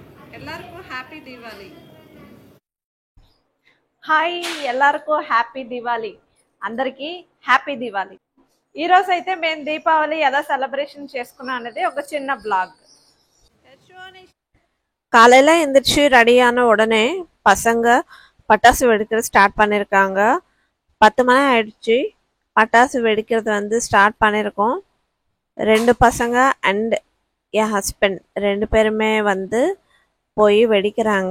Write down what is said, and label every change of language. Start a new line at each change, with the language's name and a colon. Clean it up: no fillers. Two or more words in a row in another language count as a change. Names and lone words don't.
Tamil: எல்லாருக்கும் ஹாப்பி தீபாவளி.
Kannada: ಹಾಯ್ ಎಲ್ಲರಿಗೂ ಹ್ಯಾಪಿ ದಿವಾಳಿ.
Telugu: అందరికీ హ్యాపీ దివాళీ. ఈరోజు అయితే మేము దీపావళి ఎలా సెలబ్రేషన్ చేసుకున్నాం అనేది ఒక చిన్న బ్లాగ్.
Tamil: காலையில எந்திரிச்சு ரெடியான உடனே பசங்க பட்டாசு வெடிக்கிறது ஸ்டார்ட் பண்ணியிருக்காங்க. 10 மணி ஆயிடுச்சு. பட்டாசு வெடிக்கிறது வந்து ஸ்டார்ட் பண்ணியிருக்கோம். 2 பசங்க அண்ட் என் ஹஸ்பண்ட் 2 பேருமே வந்து போய் வெடிக்கிறாங்க.